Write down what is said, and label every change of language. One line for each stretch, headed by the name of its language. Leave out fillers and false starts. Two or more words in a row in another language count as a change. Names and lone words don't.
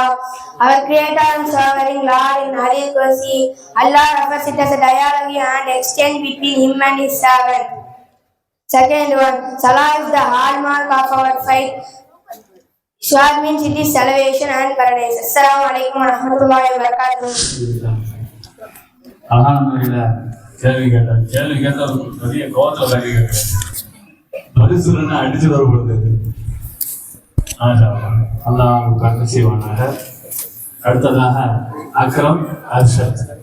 English: Our Creator and Sovereign Lord in
Arabic: Hadith Qudsi,
English: Allah refers it as a dialogue and exchange between Him and His servant. Second one, Salah is the hallmark of our faith. Shahad means it is salvation and paradise.
Arabic: السلام عليكم ورحمة الله وبركاته.
Tamil: அழகான முறையில் கேள்வி கேட்டால் நிறைய கோவத்தில் கேள்வி கேட்கிறேன். பதில் சொல்லணும்னா அடிச்சு வரப்படுது. அல்லாஹ் கருத்து செய்வானாக. அடுத்ததாக அக்ரம் அர்ஷத்.